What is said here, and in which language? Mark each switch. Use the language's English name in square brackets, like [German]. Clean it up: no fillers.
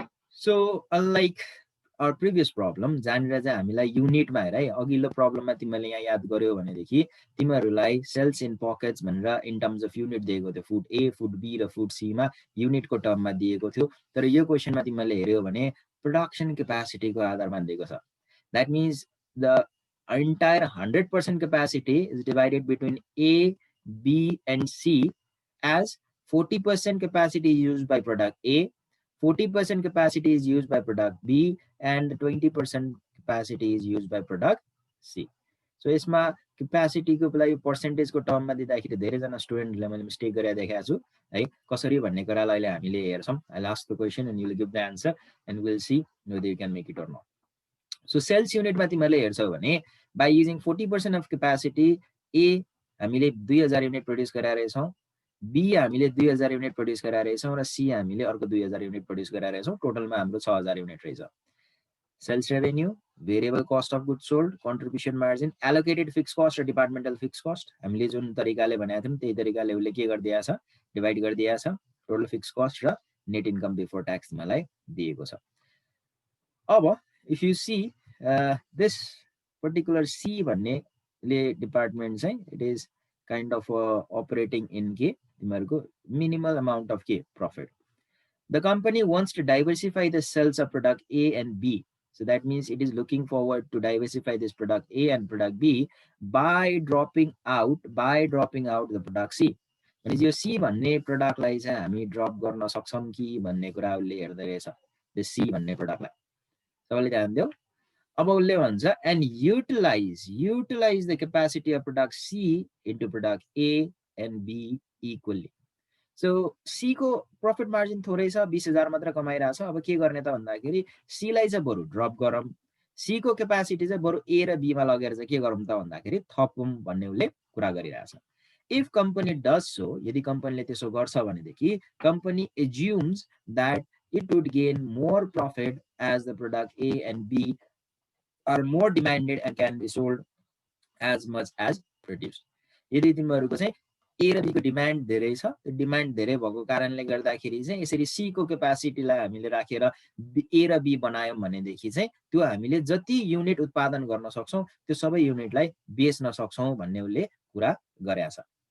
[Nepali] So unlike [English] our previous problem [Nepali] जहाँनिर चाहिँ हामीलाई युनिटमा हेर है अघिल्लो प्रब्लममा तिमीले यहाँ याद गर्यो भनेदेखि तिमीहरूलाई सेल्स इन पकेट्स भनेर इन टर्म्स अफ युनिट दिएको थियो। फुड ए, फुड बी र फुड सी मा युनिटको टर्ममा दिएको थियो। तर यो क्वेसनमा तिमीले हेर्यो भने प्रोडक्सन क्यापासिटीको आधारमा दिएको छ। [English] That means the entire 100% capacity is divided between A, B and C as 40% capacity used by product A, 40% capacity is used by product B and 20% capacity is used by product C. [Nepali] So यसमा capacity को लागि percentage को टर्ममा दिँदाखेरि धेरैजना स्टुडेन्टले मैले mistake गरेर देखाएको छु है। कसरी भन्ने कुरालाई अहिले हामीले हेर्छौं। [English] I'll ask the question and you will give the answer and we'll see whether you can make it or not. [Nepali] So sales unit मा तिमीले हेर्छौ भने [English] by using 40% of capacity A [Nepali] हामीले 2000 युनिट प्रोड्युस गराएर छौं, B हामीले 2000 unit produce गराएर छौं र C हामीले अर्को 2000 युनिट प्रोड्युस गराएर छौं। टोटलमा हाम्रो 6000 युनिट रहेछ। Sales revenue, variable cost of goods sold, contribution margin, allocated fix cost र डिपार्टमेन्टल फिक्स कस्ट हामीले जुन तरिकाले भनेको थियौं त्यही तरिकाले उले के गरिदिएको छ, डिभाइड गरिदिएको छ। टोटल फिक्स कस्ट र नेट इन्कम बिफोर ट्याक्स तिमीलाई दिएको छ। [English] अब if you see this particular C भन्ने department चाहिँ it is kind of operating in [Nepali] के तिमीहरुको [English] minimal amount of के profit. The company wants to diversify the sales of product A and B. So that means it is looking forward to diversify this product A and product B by dropping out the product C. [Nepali] अनि यो C भन्ने प्रोडक्टलाई चाहिँ हामी drop गर्न सक्छौं कि भन्ने कुरा उले हेर्दै रहेछ। The C भन्ने प्रोडक्टलाई सबैले ध्यान दियौ। अब उले भन्छ [English] and utilize the capacity of product C into product A and B equally. [Nepali] So C को प्रॉफिट मार्जिन थोरै छ, 20000 मात्र कमाइरहेछ। अब के गर्ने त भन्दाखेरि C लाई चाहिँ बरु ड्रप गरौँ, C को क्यापासिटी चाहिँ बरु A र B मा लगेर चाहिँ के गरौँ त भन्दाखेरि थपौं भन्ने उले कुरा गरिरहेछ। [English] If company does so, [Nepali] यदि कम्पनीले त्यसो गर्छ भनेदेखि [English] company assumes that it would gain more profit as the product A and B are more demanded and can be sold as much as produced. [Nepali] यदि तिमीहरुको चाहिँ A र B को demand धेरै छ, त्यो डिमान्ड धेरै भएको कारणले गर्दाखेरि चाहिँ यसरी C को क्यापासिटीलाई हामीले राखेर A र B बनायौं भनेदेखि चाहिँ त्यो हामीले जति युनिट उत्पादन गर्न सक्छौं त्यो सबै युनिटलाई बेच्न सक्छौं भन्ने उले कुरा गरेको छ।